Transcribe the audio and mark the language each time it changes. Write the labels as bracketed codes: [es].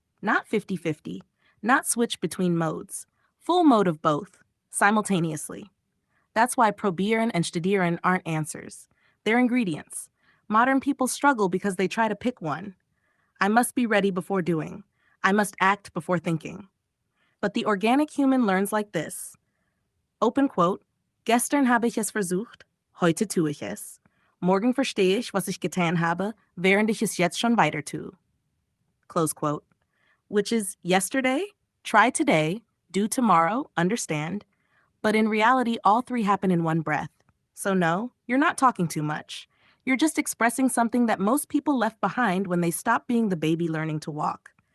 [en] Not 50-50, not switch between modes. Full mode of both, simultaneously. That's why probieren and studieren aren't answers. They're ingredients. Modern people struggle because they try to pick one. I must be ready before doing. I must act before thinking. But the organic human learns like this. Open quote, [de] gestern habe ich es versucht, heute tue ich es. Morgen verstehe ich, was ich getan habe, während ich es jetzt schon weiter tue. [en] Close quote. Which is yesterday, try today, do tomorrow, understand. But in reality, all three happen in one breath. So no, you're not talking too much. You're just expressing something that most people left behind when they stopped being the baby learning to walk.